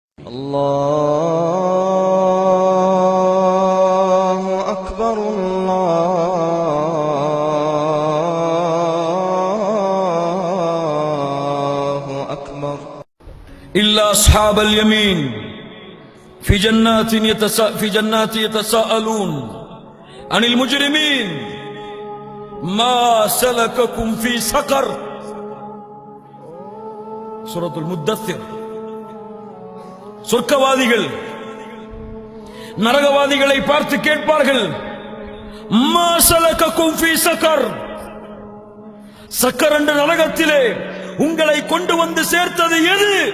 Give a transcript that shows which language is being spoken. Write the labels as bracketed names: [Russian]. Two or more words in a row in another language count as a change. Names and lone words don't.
[Arabic] الله أكبر الله أكبر. إلا أصحاب اليمين في جنات يتساءلون عن المجرمين ما سلككم في سقر. [Tamil] சூரத்துல் முத்தஸ்ஸிர். சொர்க்கவாதிகள் நரகவாதிகளை பார்த்து கேட்பார்கள், [Arabic] ما سلككم في سقر, [Tamil] சக்கர் என்ற நரகத்திலே உங்களை கொண்டு வந்து சேர்த்தது எது?